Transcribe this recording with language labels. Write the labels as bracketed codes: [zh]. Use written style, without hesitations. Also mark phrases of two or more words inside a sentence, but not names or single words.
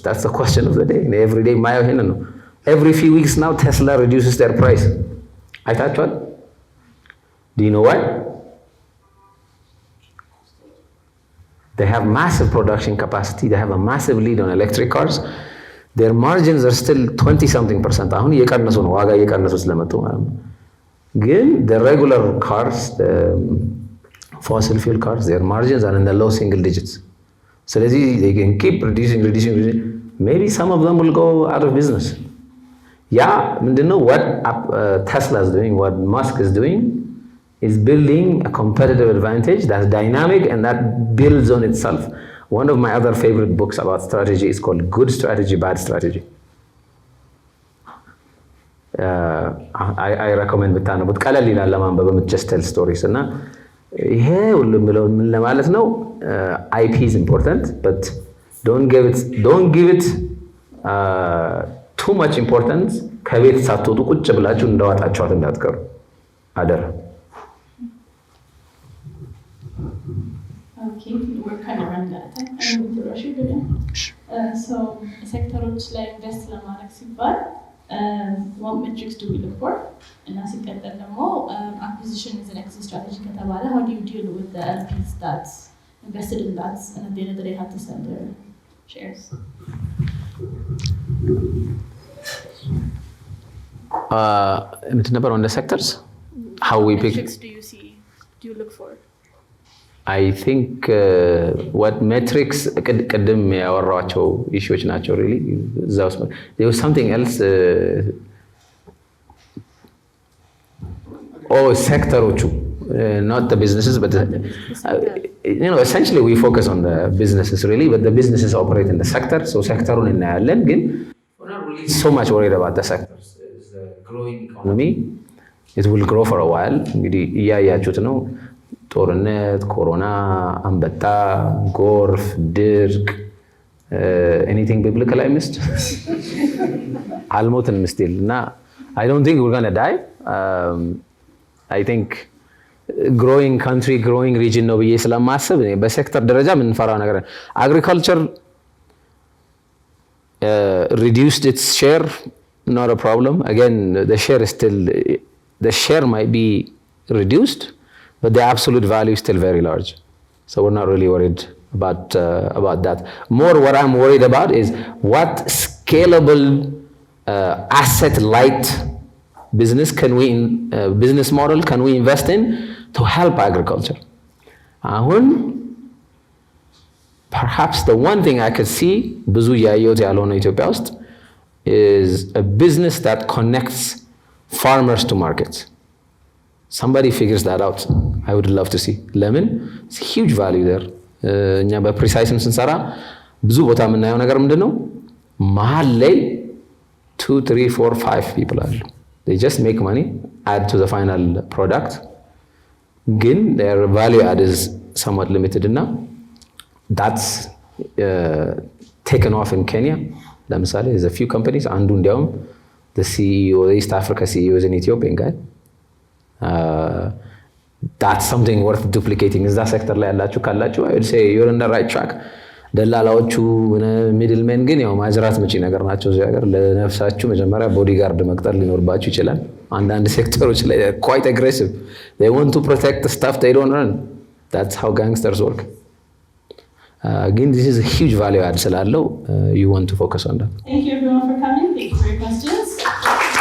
[en] That's the question of the day. Every day, every few weeks now, Tesla reduces their price. I thought, what? Do you know why? They have massive production capacity. They have a massive lead on electric cars. Their margins are still 20-something%. [am] አሁን እየቀነሱ ነው ዋጋ እየቀነሱ ስለመጡ ማለት ነው። ግን [en] the regular cars, the fossil fuel cars, their margins are in the low single digits. ስለዚህ they can keep reducing. Maybe some of them will go out of business. Yeah, ምንድነው what Tesla is doing, what Musk is doing is building a competitive advantage that's dynamic and that builds on itself. One of my other favorite books about strategy is called Good Strategy, Bad Strategy. I recommend [am] ብታነቡት ቀለል ይላል ለማንበብ [en] just tell stories [am] እና ይሄ ሁሉ ምለው ምን ለማለት ነው [en] IP is important but don't give it too much importance. [am] ከቤት ሳትወጡ ቁጭ ብላችሁ እንደዋጣችኋት እንዳትቀሩ አደራ። [en] Okay, we're kind of running out of time. I don't want to rush you, so sectors like invest [am] ለማድረግ ሲባል [en] what metrics do we look for? [am] እና ሲቀጥል ደግሞ [en] acquisition is an exit strategy ከተባለ how do you deal with the LPs that invested in that and at the end of the day have to sell their shares? [am] ምንድን ነበር [en] on the sectors? how we pick. Metrics do you look for? I think what metrics [am] ቅድም ያወራቸው issues ናቸው [en] really there was something else sectoroቹ not the businesses but essentially we focus on the businesses really but the businesses operate in the sector so sectorun እናያለን ግን we're not really so much worried about the sectors it's the growing economy it will grow for a while [am] እንግዲህ እያያችሁት ነው ጦርነት ኮሮና አንበጣ ጎርፍ ድርቅ [en] anything biblical I missed [am] አልሞትን ምስቲል እና [en] I don't think we're going to die I think growing country growing region [am] ነው ብዬ ስለማስብ በሴክተር ደረጃ ምን ፈራው ነገር [en] agriculture reduced its share not a problem again the share might be reduced but the absolute value is still very large so we're not really worried about that more what I'm worried about is what scalable asset light business model can we invest in to help agriculture perhaps the one thing I could see [am] ብዙ ያየሁት ያልሆነ ኢትዮጵያ ውስጥ [en] is a business that connects farmers to markets somebody figures that out I would love to see lemon it's a huge value there [am] እኛ በፕሪሳይስም ስንሰራ ብዙ ቦታ የምናየው ነገር ምንድነው መሃል ላይ [en] 2 3 4 5 people አሉ they just make money add to the final product ግን their value add is somewhat limited enough that's taken off in Kenya ለምሳሌ there's a few companies [am] አንዱ እንዲያውም [en] the CEO the East Africa CEO is an Ethiopian guy that's something worth duplicating is that sector [am] ላይ ያላችሁ ካላችሁ [en] I would say you're on the right track [am] ደላላዎቹ ሚድልሜን ግን ያው ማዝራት መጪ ነገር ናቸው እዚህ ሀገር ለነፍሳችሁ መጀመሪያ ቦዲጋርድ መቅጠር ሊኖርባችሁ ይችላል አንዳንድ ሴክተሮች ላይ [en] quite aggressive they want to protect the stuff they don't earn that's how gangsters work again this is a huge value add ስላለው you want to focus on that thank you everyone for coming thank you for your questions